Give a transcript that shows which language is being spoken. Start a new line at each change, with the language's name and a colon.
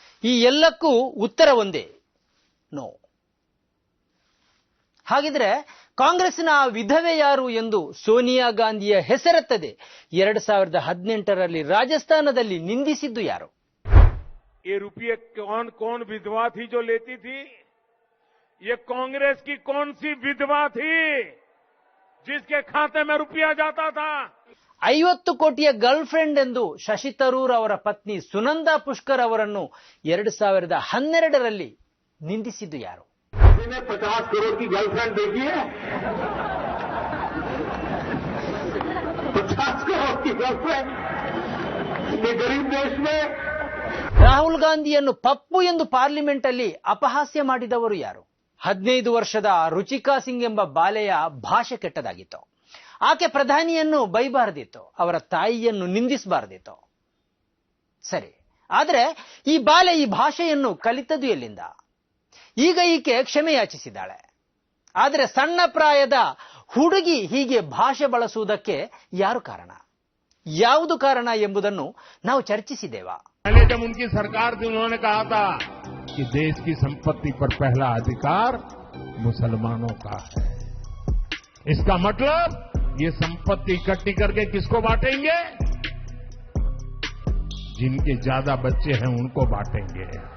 Kannada: ಈ ಎಲ್ಲಕ್ಕೂ ಉತ್ತರ ಒಂದೇ, ನೋ. ಹಾಗಿದ್ರೆ ಕಾಂಗ್ರೆಸ್ನ ವಿಧವೆ ಯಾರು ಎಂದು ಸೋನಿಯಾ ಗಾಂಧಿಯ ಹೆಸರೆತ್ತದೆ 2018ರಲ್ಲಿ ರಾಜಸ್ಥಾನದಲ್ಲಿ ನಿಂದಿಸಿದ್ದು ಯಾರು?
Hindi: ये रुपये कौन कौन विधवा थी जो लेती थी? ये कांग्रेस की कौन सी विधवा थी जिसके खाते में रुपया जाता था?
Kannada: 50 ಕೋಟಿಯ ಗರ್ಲ್ ಫ್ರೆಂಡ್ ಎಂದು ಶಶಿ ತರೂರ್ ಅವರ ಪತ್ನಿ ಸುನಂದಾ ಪುಷ್ಕರ್ ಅವರನ್ನು 2012ರಲ್ಲಿ ನಿಂದಿಸಿದ್ದು ಯಾರು?
Hindi: 50 करोड़ की गर्लफ्रेंड देखी है? 50 करोड़ की गर्लफ्रेंड ये गरीब देश में.
Kannada: ರಾಹುಲ್ ಗಾಂಧಿಯನ್ನು ಪಪ್ಪು ಎಂದು ಪಾರ್ಲಿಮೆಂಟ್ ಅಲ್ಲಿ ಅಪಹಾಸ್ಯ ಮಾಡಿದವರು ಯಾರು? 15 ವರ್ಷದ ರುಚಿಕಾ ಸಿಂಗ್ ಎಂಬ ಬಾಲೆಯ ಭಾಷೆ ಕೆಟ್ಟದಾಗಿತ್ತು. ಆಕೆ ಪ್ರಧಾನಿಯನ್ನು ಬೈಬಾರದಿತ್ತು, ಅವರ ತಾಯಿಯನ್ನು ನಿಂದಿಸಬಾರದಿತ್ತು. ಸರಿ, ಆದರೆ ಈ ಬಾಲೆ ಈ ಭಾಷೆಯನ್ನು ಕಲಿತದ್ದು ಎಲ್ಲಿಂದ? ಈಗ ಈಕೆ ಕ್ಷಮೆ ಯಾಚಿಸಿದ್ದಾಳೆ. ಆದರೆ ಸಣ್ಣ ಪ್ರಾಯದ ಹುಡುಗಿ ಹೀಗೆ ಭಾಷೆ ಬಳಸುವುದಕ್ಕೆ ಯಾರು ಕಾರಣ, ಯಾವುದು ಕಾರಣ ಎಂಬುದನ್ನು ನಾವು ಚರ್ಚಿಸಿದ್ದೇವಾ?
Hindi: पहले जब उनकी सरकार थी उन्होंने कहा था कि देश की संपत्ति पर पहला अधिकार मुसलमानों का है. इसका मतलब ये संपत्ति इकट्ठी करके किसको बांटेंगे? जिनके ज्यादा बच्चे हैं उनको बांटेंगे.